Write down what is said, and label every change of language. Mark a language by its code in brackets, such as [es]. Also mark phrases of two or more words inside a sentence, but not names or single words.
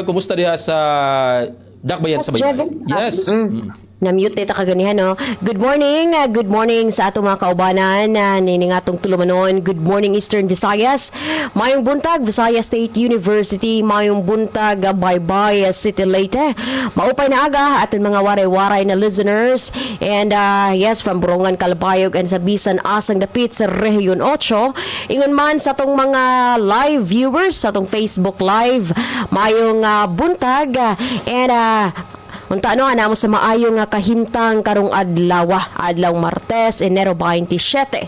[ceb] Kumusta diha sa dakbayan sa Baybay? Jevin? Yes. Na-mute na kaganihan, no? [en] Good morning [ceb] sa atong mga kaubanan nini nga atong tulumanon. [en] Good morning [ceb] Eastern Visayas. Mayong buntag Visayas State University, mayong buntag Baybay City Leyte. [war] Maupay na aga aton mga waray-waray na [en] listeners and yes from [war] Borongan, Calbayog and [ceb] sa bisan asang dapit sa [war] Region 8. [ceb] Ingon man sa atong mga live viewers sa atong Facebook Live, mayong buntag and unta ano ana mo sa maayo nga kahintang karong adlaw Martes, Enero 27.